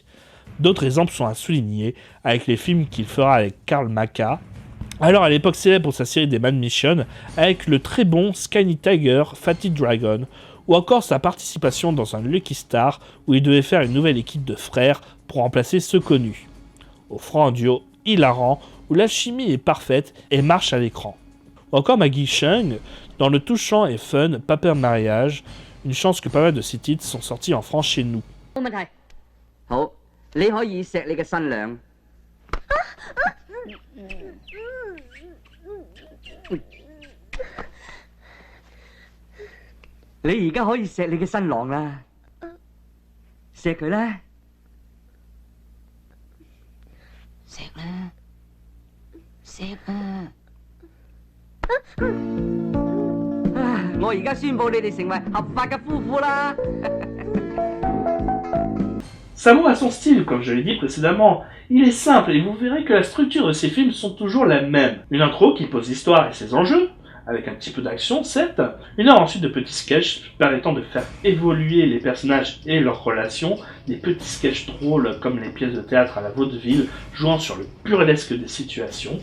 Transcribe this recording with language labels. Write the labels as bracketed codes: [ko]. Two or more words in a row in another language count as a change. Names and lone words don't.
[fr] D'autres exemples sont à souligner avec les films qu'il fera avec Karl Maka, alors à l'époque célèbre pour sa série des Mad Mission, avec le très bon Skinny Tiger, Fatty Dragon, ou encore sa participation dans un Lucky Star où il devait faire une nouvelle équipe de frères pour remplacer ceux connus. Offrant un duo hilarant où l'alchimie est parfaite et marche à l'écran. Ou encore Maggie Cheung dans le touchant et fun Paper Mariage, une chance que pas mal de ces titres sont sortis en France chez nous. [yue] 冇問題。好，你可以錫你嘅新娘。你而家可以錫你嘅新郎啦，錫佢啦，錫啦，錫啊！我而家宣佈你哋成為合法嘅夫婦啦！ [fr] Samo a son style, comme je l'ai dit précédemment. Il est simple et vous verrez que la structure de ses films sont toujours la même. Une intro qui pose l'histoire et ses enjeux, avec un petit peu d'action certes, une heure ensuite de petits sketchs permettant de faire évoluer les personnages et leurs relations, des petits sketchs drôles comme les pièces de théâtre à la vaudeville, jouant sur le burlesque des situations.